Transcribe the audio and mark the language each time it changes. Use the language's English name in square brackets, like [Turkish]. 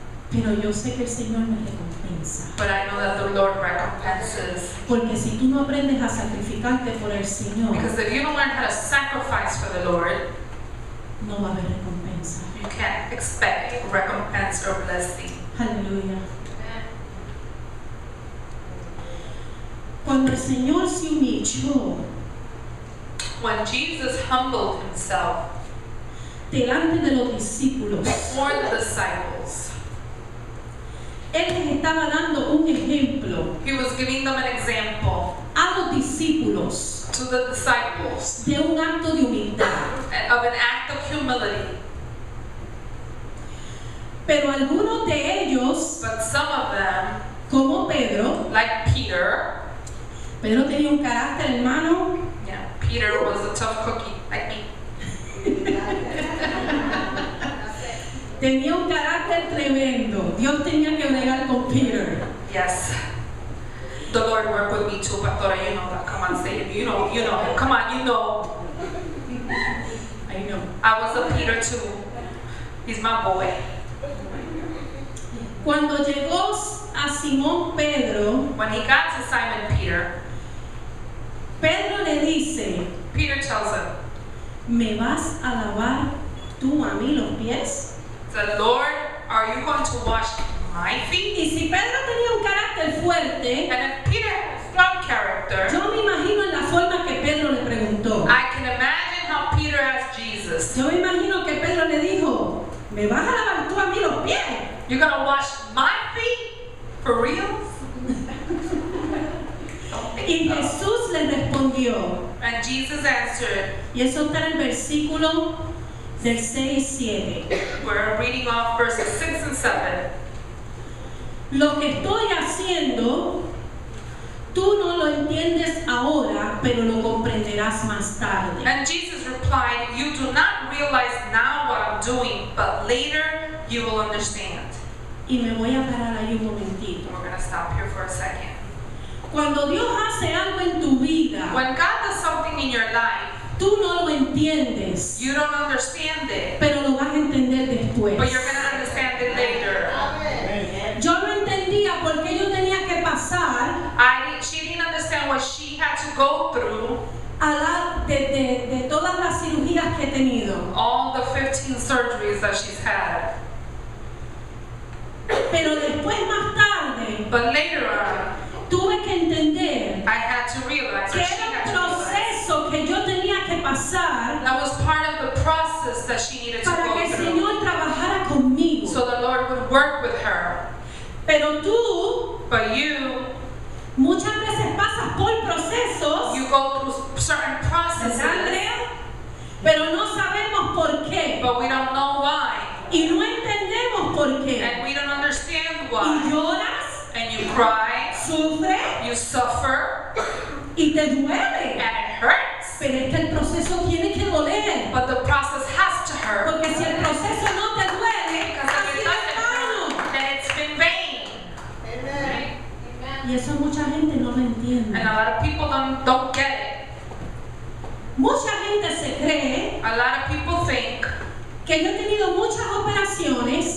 [Spanish] Pero yo sé que el Señor me recompensa. [English] But I know that the Lord recompenses. [Spanish] Porque si tú no aprendes a sacrificarte por el Señor, [English] Because if you don't learn how to sacrifice for the Lord, [Spanish] no va a haber recompensa. [English] you can't expect recompense or blessing. [Spanish] Aleluya. Cuando el Señor se humilló [English] When Jesus humbled himself [Spanish] delante de los discípulos, [English] before the disciples, [Spanish] Él les estaba dando un ejemplo [English] he was giving them an example [Spanish] a los discípulos [English] to the disciples [Spanish] de un acto de humildad. [English] of an act of humility. [Spanish] Pero algunos de ellos, [English] But some of them, [Spanish] como Pedro, [English] like Peter, [Spanish] Pedro tenía un carácter, hermano, [English] yeah, Peter was a tough cookie, like me. [Spanish] tenía un carácter tremendo. Dios tenía que bregar con Peter. [English] Yes. The Lord worked with me too, Pastora, you know that. Come on, say it. You know him. Come on, you know. I know. I was a Peter too. He's my boy. [Spanish] Cuando llegó a Simón Pedro, [English] When he got to Simon Peter, [Spanish] Pedro le dice, [English] Peter tells him, [Spanish] ¿me vas a lavar tú a mí los pies? [English] said, Lord, are you going to wash my feet? [Spanish] Y si Pedro tenía un carácter fuerte, [English] And if Peter had a strong character, [Spanish] yo me imagino en la forma que Pedro le preguntó. [English] I can imagine how Peter asked Jesus, [Spanish] Yo me imagino que Pedro le dijo, ¿me vas a lavar tú a mí los pies? [English] you're going to wash my feet? For real? [Spanish] Y Jesús le respondió, [English] And Jesus answered, [Spanish] y eso está en el versículo del 6 y 7. [English] we're reading off verses 6 and 7. [Spanish] Lo que estoy haciendo, tú no lo entiendes ahora, pero lo comprenderás más tarde. [English] And Jesus replied, you do not realize now what I'm doing, but later you will understand. [Spanish] Y me voy a parar ahí un momentito. [English] We're going to stop here for a second. [Spanish] Cuando Dios hace algo en tu vida, [English] When God does something in your life, [Spanish] tú no lo entiendes, [English] you don't understand it, [Spanish] pero lo vas a entender después. [English] but you're going to understand it later. [Spanish] Yo no entendía por qué yo tenía que pasar [English] She didn't understand what she had to go through, [Spanish] de todas las cirugías que he tenido. [English] all the 15 surgeries that she's had. [Spanish] Pero después, más tarde, [English] But later on, [Spanish] tuve que entender [English] I had to realize, [Spanish] que [English] or she [Spanish] era [English] had [Spanish] un [English] to realize, [Spanish] proceso que yo tenía que pasar [English] that was part of the process that she needed to [Spanish] para que [English] go [Spanish] el [English] through. [Spanish] Señor trabajara conmigo. [English] So the Lord would work with her. [Spanish] Pero tú [English] But you [Spanish] muchas veces pasas por procesos, [English] go through certain processes, [Spanish] ¿verdad, Andrea? Pero no sabemos por qué. [English] but we don't know why. [Spanish] Y no entendemos por qué. [English] And we don't understand [Spanish] Y [English] why. [Spanish] lloras, [English] And you cry, [Spanish] sufres [English] you suffer, [Spanish] y te duele. [English] and it hurts. [Spanish] Pero es que el proceso tiene que doler. [English] But the process has to hurt. [Spanish] Porque si el proceso no te duele, [English] Because [Spanish] ha [English] if it [Spanish] sido en [English] doesn't [Spanish] vano. [English] hurt, then it's been vain. [Spanish] Y eso mucha gente no lo entiende. [English] And a lot of people don't get it. [Spanish] Mucha gente se cree [English] A lot of people think [Spanish] que yo he tenido muchas operaciones